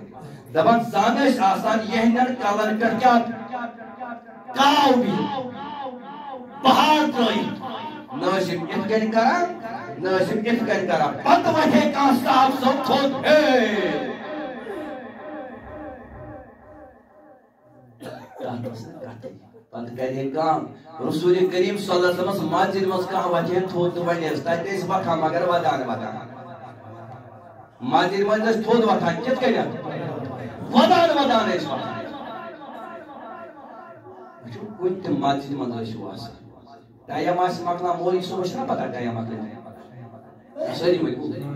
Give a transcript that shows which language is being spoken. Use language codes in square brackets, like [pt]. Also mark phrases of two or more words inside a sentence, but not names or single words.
[ks] دپان زن ٲسۍ آسان یِہنٛدٮ۪ن کلن پٮ۪ٹھ کیٛاہ کاو بِہِتھ پہاڑ ترٲیِتھ. نہ ٲسۍ یِم یِتھ کٔنۍ کران نہ ٲسۍ یِم یِتھ کٔنۍ کران. پتہٕ وۄتھے کانٛہہ صاحب صٲب تھوٚد پتہٕ کرے کٲم رسول کریم صلی اللہ علیہ وسلم مسجد منٛز کانٛہہ وتھے تھوٚد تہٕ وۄنۍ ٲسۍ تتہِ ٲسۍ وۄتھان مگر ودان مسجد منٛز ٲسۍ تھوٚد وۄتھان. کِتھ کٔنٮ۪تھ ودان ٲسۍ وۄتھان. کُنہِ تہِ مسجد منٛز ٲسِو آسان ٹایم آسہِ مۄکلان مولوی صٲبس چھُنہ پتہ ٹایم مۄکلہِ سٲری ؤنِو.